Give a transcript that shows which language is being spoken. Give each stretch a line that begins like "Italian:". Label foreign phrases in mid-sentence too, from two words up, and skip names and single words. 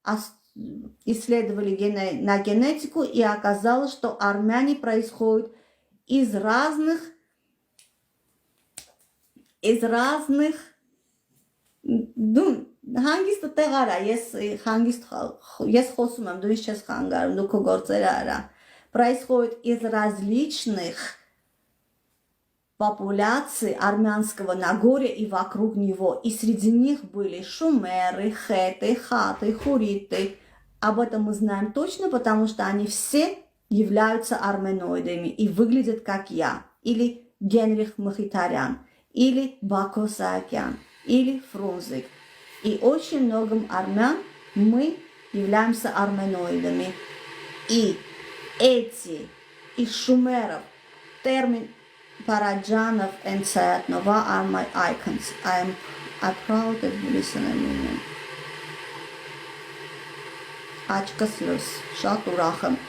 Russian: исследовали на генетику, и оказалось, что армяне происходят из разных, ну,
Armenian: հանգիստը տեղար է, ես խոսում եմ, դու ինչ չես խանգարում, դու քո գործերը արա,
Russian: происходит из различных популяций армянского Нагорья и вокруг него. И среди них были шумеры, хеты, хаты, хуриты. Об этом мы знаем точно, потому что они все являются арменоидами и выглядят как я. Или Генрих Махитарян, или Бако Саакян, или Фрунзик. И очень многим армян мы являемся арменоидами. И эти, из шумеров, термин
English: Parajanov and Sayatnova are my icons. I'm proud of listening.
Armenian: Աչքս լույս, շատ ուրախ եմ։